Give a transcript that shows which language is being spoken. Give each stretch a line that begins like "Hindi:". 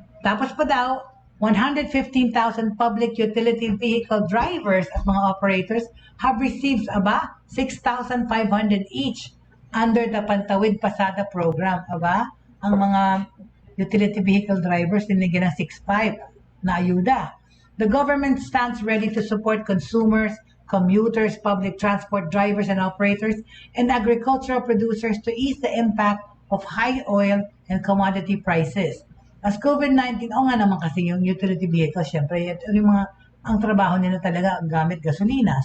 Filipino: Tapos pa daw,
English: 115,000 public utility vehicle drivers at mga operators have received 6,500 each under the Pantawid Pasada program.
Filipino: Ang mga utility vehicle drivers dinigyan ng 6,500 na ayuda.
English: The government stands ready to support consumers, commuters, public transport drivers and operators, and agricultural producers to ease the impact of high oil and commodity prices.
Filipino: As COVID-19, nga naman kasi yung utility vehicle, syempre, ang trabaho nila talaga gamit gasolina.